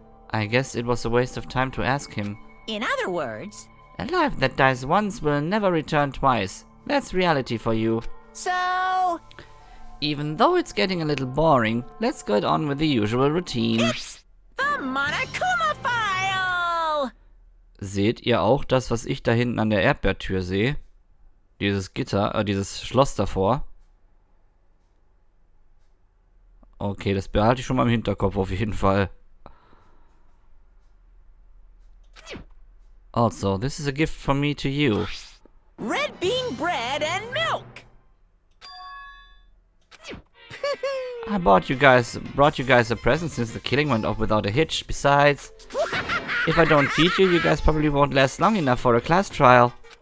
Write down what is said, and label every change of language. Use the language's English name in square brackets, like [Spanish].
[English] I guess it was a waste of time to ask him. In other words... A life that dies once will never return twice. That's reality for you. So... Even though it's getting a little boring, let's get on with the usual routine. It's the Monokuma File! [German] Seht ihr auch das, was ich da hinten an der Erdbeertür sehe? Dieses Gitter, dieses Schloss davor. Okay, das behalte ich schon mal im Hinterkopf auf jeden Fall. [English] Also, this is a gift from me to you. Red bean bread and milk! I brought you guys a present since the killing went off without a hitch. Besides, if I don't feed you, you guys probably won't last long enough for a class trial.